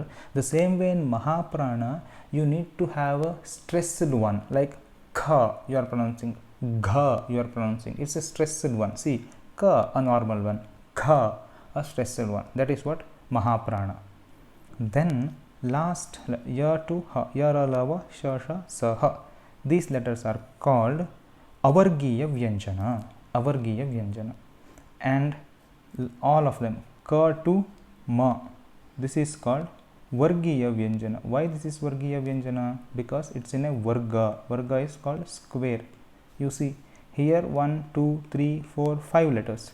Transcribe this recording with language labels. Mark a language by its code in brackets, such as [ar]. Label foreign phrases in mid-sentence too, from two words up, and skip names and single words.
[en] The same way in mahaprana, you need to have a stressed one, like kha, you are pronouncing, gha, you are pronouncing. It's a stressed one. See, ka, a normal one, kha, a stressed one. That is what mahaprana. Then last, [sa] ya to ha, yara, lava, shasha, saha. [en] These letters are called [sa] avargiya vyanjana. Avargiya vyanjana. [en] And all of them, ka to ma, this is called [sa] vargiya vyanjana. [en] Why this is [sa] vargiya vyanjana? [en] Because it's in a varga. Varga is called square. You see here 1, 2, 3, 4, 5 letters.